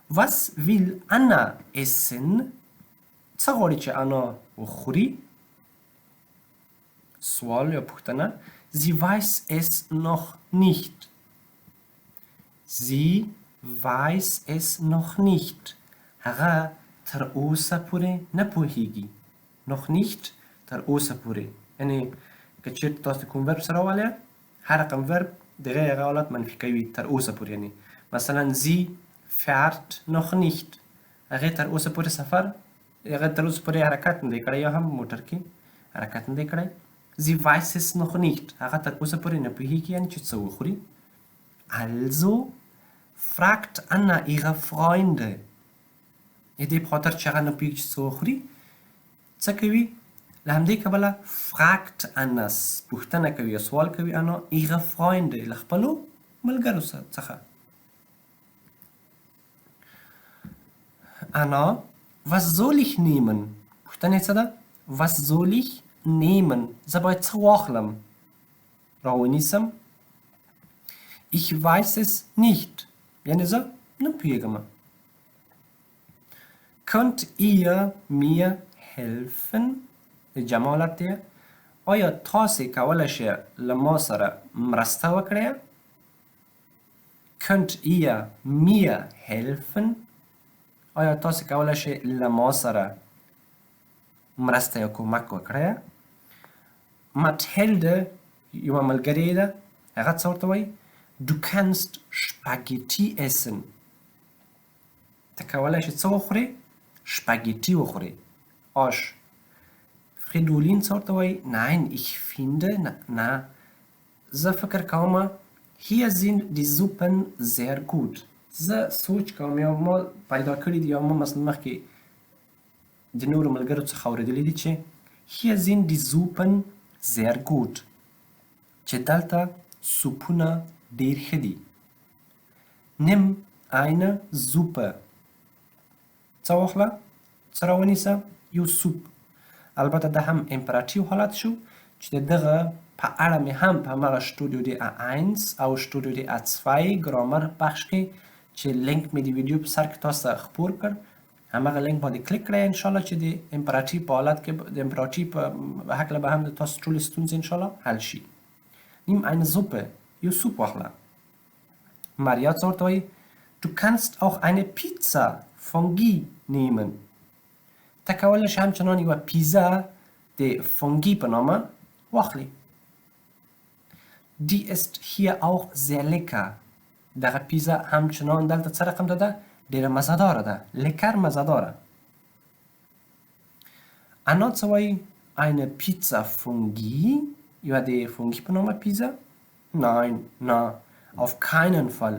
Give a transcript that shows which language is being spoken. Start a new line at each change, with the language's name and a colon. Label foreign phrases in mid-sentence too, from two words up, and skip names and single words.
German: Was will Anna essen?
Pashto: څه غواړي چې انا وخوري؟ سوال یا پوښتنه.
German: Sie weiß es noch nicht. Sie weiß es noch nicht.
Pashto: هغه تر اوسه پورې نه پوهیږي.
German: noch nicht
Pashto: تر اوسه پورې. یعنی که چېرته تاسو کوم ورب سره راولئ هر رقم ورب دغه هغه حالت منفي کوي تر اوسه پورې. یعنی مثلا
German: sie fährt noch nicht.
Pashto: هغه تر اوسه پورې سفر هغه تر اوسه پورې حرکت نه دی کړی یا هم موټر کې حرکت نه دی کړی.
German: Sie weiß es noch nicht.
Pashto: هغه تر اوسه پورې نه پوهیږي یعنی چې څه وخوري.
German: Also fragt Anna ihre Freunde.
Pashto: دې په خاطر چې هغه نه پوهیږي چې څه وخوري څه کوي؟ له همدې کبله
German: fragt Anna
Pashto: پوښتنه کوي یا سوال کوي
German: Anna ihre Freunde
Pashto: له خپلو ملګرو څخه.
German: Anna, was soll ich nehmen?
Pashto: پوښتنه څه ده؟
German: was soll ich nehmen؟
Pashto: زه باید څه واخلم؟ راونیسم.
German: Ich weiß es nicht.
Pashto: یعنې زه نه پوهیږم.
German: Könnt ihr mir helfen؟
Pashto: جمع حالت دی. آیا تاسې کولی شئ له ما سره مرسته وکړئ؟
German: Könnt ihr mir helfen؟
Pashto: آیا تاسې کولی شئ له ما سره مرسته یا کومک وکړئ؟ Mathilde یوه ملګرې ده هغه څه ورته وایي؟
German: Du kannst Spaghetti essen.
Pashto: ته کولی شې څه وخورې؟ Spaghetti وخورې. آش.
German: Fridolin
Pashto: څه ورته وایي؟
German: Nein, ich finde
Pashto: نه زه فکر کوم
German: hier sind die Suppen sehr gut.
Pashto: زه سوچ کوم یا ما پیدا کړي دي یا ما مثلا مخکې د نورو ملګرو څخه اورېدلی دي چې
German: hier sind die Suppen sehr gut.
Pashto: چې دلته سوپونه ډېر ښه دي.
German: Nimm eine Suppe.
Pashto: څه واخله؟ څه راونیسه؟ یو سوپ. البته دا هم امپراتیو حالت شو چې د دغه په اړه مې هم په همغه شتودیو د A1 او شتودیو د A2 ګرامر بخش کې چې لینک مې د ویډیو په سر کې تاسو ته خپور کړ همغه لینک باندې کلیک کړئ انشاءالله چې د امپراتیو په حالت کې د امپراتیو په هکله به هم د تاسو ټولې ستونزې انشاءالله حل شي.
German: Nimm eine Suppe.
Pashto: یو سوپ واخله. ماریا څه ورته وایي؟
German: Du kannst auch eine Pizza Fondue nehmen.
Pashto: ته کولی شې همچنان یوه پیزا د فونګي په نامه واخلي.
German: Die ist hier auch sehr lecker.
Pashto: دغه پیزا همچنان دلته څه رقم ده؟ ډېره مزهداره ده. lecker مزهداره. انا څه وایي؟
German: eine Pizza Fondue
Pashto: یوه د فونګي په نامه پیزا؟
German: Nein, نه auf keinen Fall.